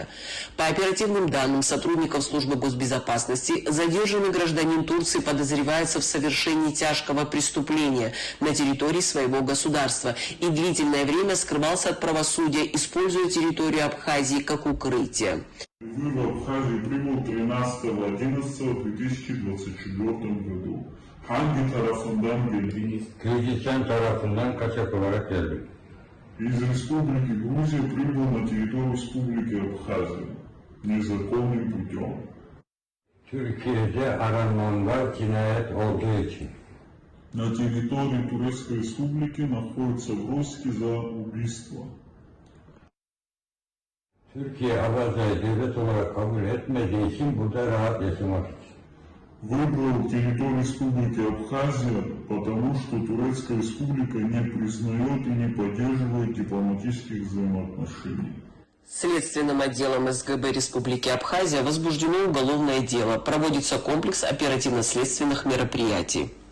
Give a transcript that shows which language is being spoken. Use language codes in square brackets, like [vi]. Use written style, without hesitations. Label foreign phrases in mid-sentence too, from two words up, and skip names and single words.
[ru] По оперативным данным сотрудников службы госбезопасности, задержанный гражданин Турции подозревается в совершении тяжкого преступления на территории своего государства и длительное время скрывался от правосудия, используя территорию Абхазии как укрытие. В Абхазии прибыл 13.11.2024 году. [tr] Hangi tarafından geldiniz? Kyrgyzstan tarafından kaçak olarak geldik. [ru] Из Республики Грузия прибыл на территорию Республики Абхазия незаконным путем. [tr] Türkiye'de arananlar cinayet olduğu için. [ru] на территории Турецкой Республики находится в розыске за убийство. [tr] Türkiye Abaza'yı devlet olarak kabul etmediği için burada rahat yaşamak için. [ru] Выбрал территорию Республики Абхазия, потому что Турецкая Республика не признает и не поддерживает дипломатических взаимоотношений. Следственным отделом СГБ Республики Абхазия возбуждено уголовное дело. Проводится комплекс оперативно-следственных мероприятий.